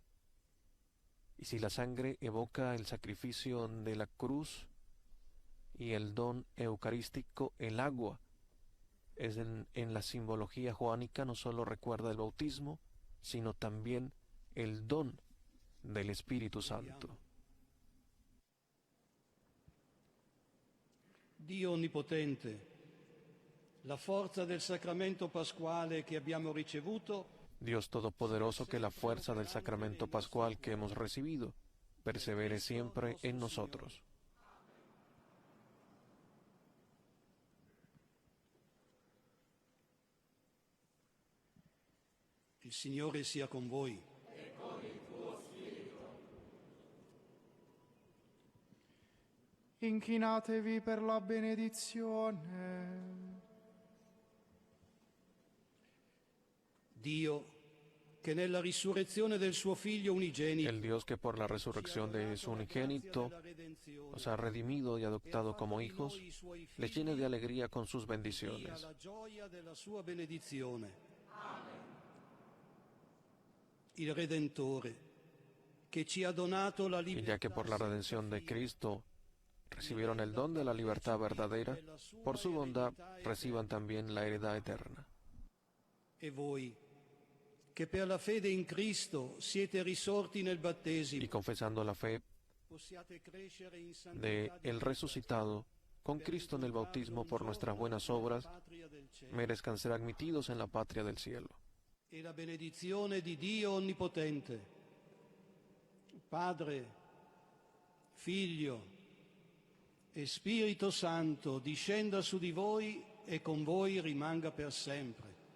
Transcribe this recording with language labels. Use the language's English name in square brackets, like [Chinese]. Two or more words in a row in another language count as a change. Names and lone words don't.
[Spanish] Y si la sangre evoca el sacrificio de la cruz y el don eucarístico, el agua es en la simbología joánica no solo recuerda el bautismo, sino también el don del Espíritu Santo. [Italian] Dio Onnipotente, la forza del sacramento pasquale che abbiamo ricevuto, [Spanish] Dios Todopoderoso, que la fuerza del sacramento pascual que hemos recibido persevere siempre en nosotros. [Italian] il Signore sia con voi. Inchinatevi per la benedizione. Dio, che nella risurrezione del suo Figlio unigenito, [Spanish] El Dios que por la resurrección de su unigénito nos ha redimido y adoptado como hijos, les llene de alegría con sus bendiciones. [Italian] la gioia della sua benedizione. Il Redentore, che ci ha donato la [Spanish] Y [Italian] libertà, [Spanish] ya que por la redención de Cristo recibieron el don de la libertad verdadera, por su bondad reciban también la heredad eterna. [Italian] e voi, che per la fede in Cristo siete risorti nel battesimo, [Spanish] Y confesando la fe [Italian] possiate crescere in santità [Spanish] de el resucitado, con Cristo en el bautismo por nuestras buenas obras, [Italian] patria del cielo. [Spanish] merezcan ser admitidos en la patria del cielo. [Italian] E la benedizione di Dio Onnipotente, Padre, Figlio e Spirito Santo, discenda su di voi e con voi rimanga per sempre.